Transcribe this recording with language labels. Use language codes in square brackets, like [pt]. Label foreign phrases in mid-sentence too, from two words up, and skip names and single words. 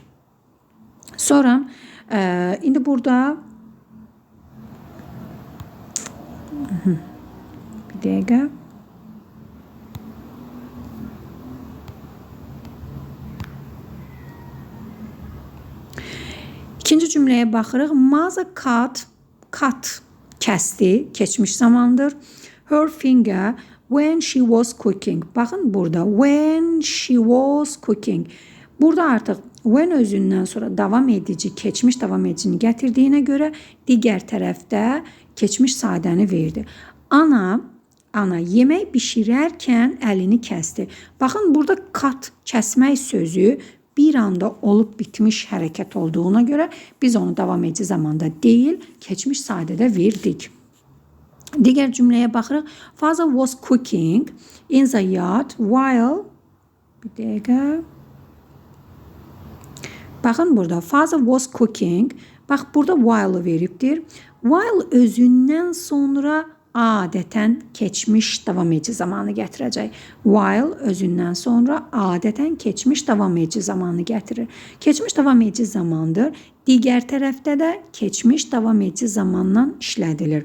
[az] Sonra, indi burada bir dəqiqə. İkinci cümləyə baxırıq. [en] Mother cut [az] kəsdi, keçmiş zamandır. [en] Her finger when she was cooking. [az] Baxın burada [en] when she was cooking. [az] Burada artıq when özündən sonra davam edici, keçmiş davam edicini gətirdiyinə görə digər tərəfdə keçmiş sadəni verdi. Ana yemək bişirərkən əlini kəsdi. Baxın burada cut, kəsmək sözü bir anda olub bitmiş hərəkət olduğuna görə biz onu davam edici zamanda deyil, keçmiş sadədə verdik. Digər cümləyə baxırıq. [en] Father was cooking in the yard while... [az] Bir dəqiqə. Baxın burada. [en] Father was cooking. [az] Bax, burada while veribdir. While özündən sonra adətən keçmiş davam edici zamanı gətirəcək. While özündən sonra adətən keçmiş davam edici zamanı gətirir. Keçmiş davam edici zamandır. Digər tərəfdə də keçmiş davam edici zamandan işlədilir.